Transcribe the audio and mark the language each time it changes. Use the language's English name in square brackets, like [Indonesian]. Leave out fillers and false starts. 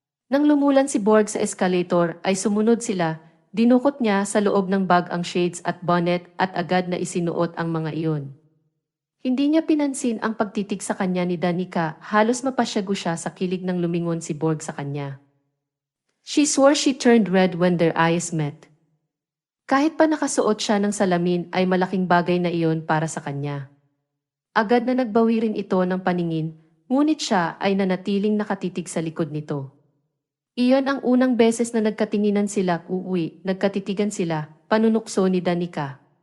[Filipino] Nang lumulan si Borg sa escalator ay sumunod sila, dinukot niya sa loob ng bag ang shades at bonnet at agad na isinuot ang mga iyon. Hindi niya pinansin ang pagtitig sa kanya ni Danica, halos mapasyago siya sa kilig ng lumingon si Borg sa kanya. [English] She swore she turned red when their eyes met. [Filipino] Kahit pa nakasuot siya ng salamin ay malaking bagay na iyon para sa kanya. Agad na nagbawi rin ito ng paningin, ngunit siya ay nanatiling nakatitig sa likod nito. Iyon ang unang beses na nagkatinginan sila, nagkatitigan sila, panunukso ni Danica.